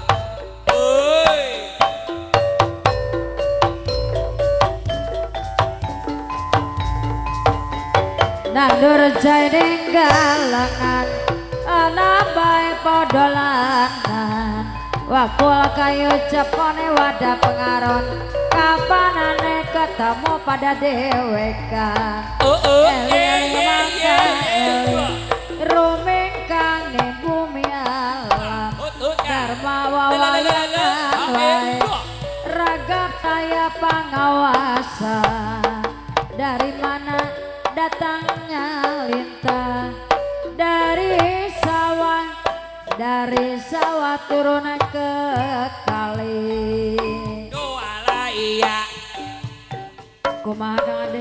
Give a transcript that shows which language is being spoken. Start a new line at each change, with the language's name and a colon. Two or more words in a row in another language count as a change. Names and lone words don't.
Javanese: Nandur jai galangan ana bae podolanan, wakul kayu japone wadah pengaron, kapanane ketemu pada dewekan. Eling mangka eling rumengkang ning bumi alam.
Sundanese: Dharma wawayangan wae ragap taya pangawasa.
Indonesian: Dari mana datangnya lintang, dari sawah turun ke kali. Doala iya
Sundanese: Kumaha Kang Ade?